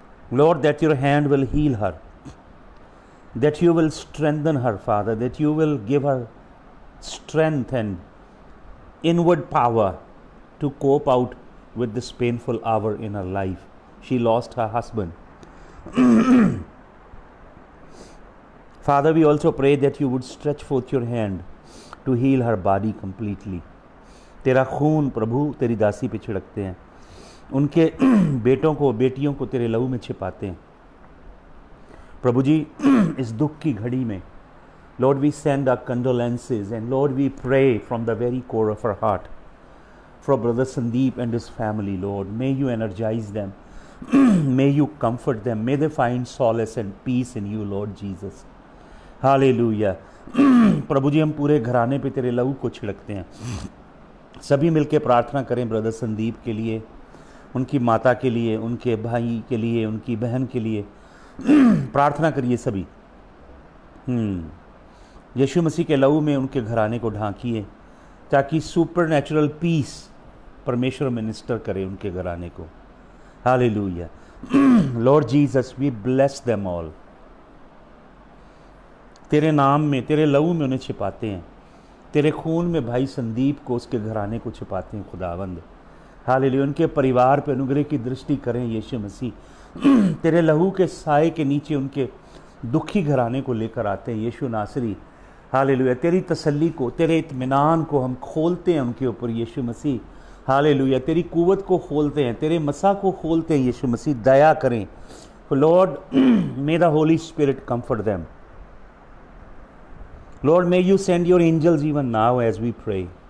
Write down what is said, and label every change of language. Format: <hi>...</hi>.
<en>Lord, that your hand will heal her, that you will strengthen her, Father, that you will give her strength and inward power to cope out with this painful hour in her life. She lost her husband. Father, we also pray that you would stretch forth your hand to heal her body completely.</en> <hi>तेरा खून प्रभु तेरी दासी पे छिड़कते हैं, उनके बेटों को बेटियों को तेरे लहू में छिपाते हैं. प्रभु जी, इस दुख की घड़ी में</hi> <en>Lord, we send our condolences, and Lord, we pray from the very core of our heart for brother Sandeep and his family. Lord, may you energize them. May you comfort them. May they find solace and peace in you, Lord Jesus. Hallelujah.</en> <hi>प्रभु जी, हम पूरे घराने पे तेरे लहू को छिड़कते हैं. सभी मिलके प्रार्थना करें ब्रदर संदीप के लिए, उनकी माता के लिए, उनके भाई के लिए, उनकी बहन के लिए. प्रार्थना करिए सभी. यीशु मसीह के लहू में उनके घराने को ढांकिए, ताकि सुपर नेचुरल पीस परमेश्वर मिनिस्टर करे उनके घराने को.</hi> <en>Hallelujah. Lord Jesus, we bless them all.</en> <hi>तेरे नाम में, तेरे लहू में उन्हें छिपाते हैं. तेरे खून में भाई संदीप को, उसके घराने को छिपाते हैं खुदावंद. हालेलुया. उनके परिवार पे अनुग्रह की दृष्टि करें यीशु मसीह. तेरे लहू के साए के नीचे उनके दुखी घराने को लेकर आते हैं यीशु नासरी. हालेलुया. तेरी तसल्ली को, तेरे इत्मीनान को हम खोलते हैं उनके ऊपर यीशु मसीह. हालेलुया. तेरी कुव्वत को खोलते हैं, तेरे मसा को खोलते हैं यीशु मसीह. दया करें.</hi> <en>Lord, may the holy spirit comfort them. Lord, may you send your angels even now as we pray.</en>